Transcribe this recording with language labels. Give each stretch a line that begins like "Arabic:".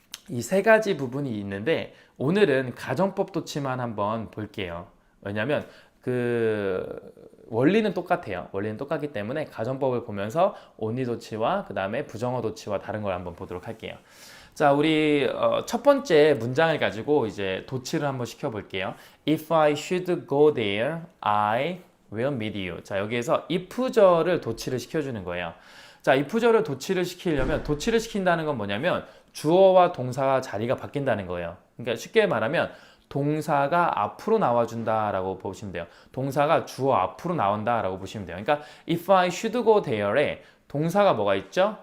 Korean: 이 세 가지 부분이 있는데 오늘은 가정법 도치만 한번 볼게요. 왜냐하면 그 원리는 똑같아요. 원리는 똑같기 때문에 가정법을 보면서 온리 도치와 그 다음에 부정어 도치와 다른 걸 한번 보도록 할게요. 자, 우리 첫 번째 문장을 가지고 이제 도치를 한번 시켜볼게요.
English: If I should go there, I will meet you.
Korean: 자, 여기에서 if절을 도치를 시켜주는 거예요. 자, if절을 도치를 시키려면 도치를 시킨다는 건 뭐냐면 주어와 동사가 자리가 바뀐다는 거예요. 그러니까 쉽게 말하면 동사가 앞으로 나와준다라고 보시면 돼요. 동사가 주어 앞으로 나온다라고 보시면 돼요. 그러니까
English: if I should go there
Korean: 에 동사가 뭐가 있죠?